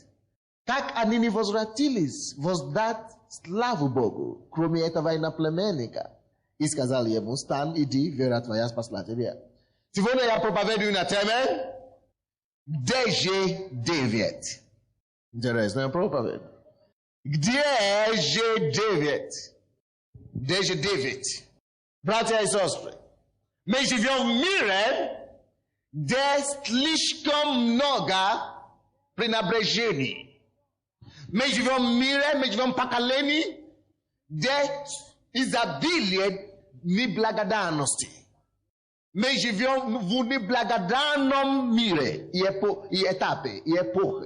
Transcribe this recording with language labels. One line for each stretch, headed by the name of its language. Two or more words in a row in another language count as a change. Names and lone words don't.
Russian: Как они не возвратились воздать славу Богу, кроме этого иноплеменника? И сказал ему: встань, иди, вера твоя спасла тебя. Сегодня я проповедую на тему даже 9. Интересная проповедь.
Polish: Gdzie G9? Gdzie G9? Bracia i siostry, my
Russian: живем в мире, где слишком много пренебрежений. Мы живем в мире, мы живем в поколении, где изобилие неблагодарности. Мы живем в неблагодарном мире и этапе, и эпохе.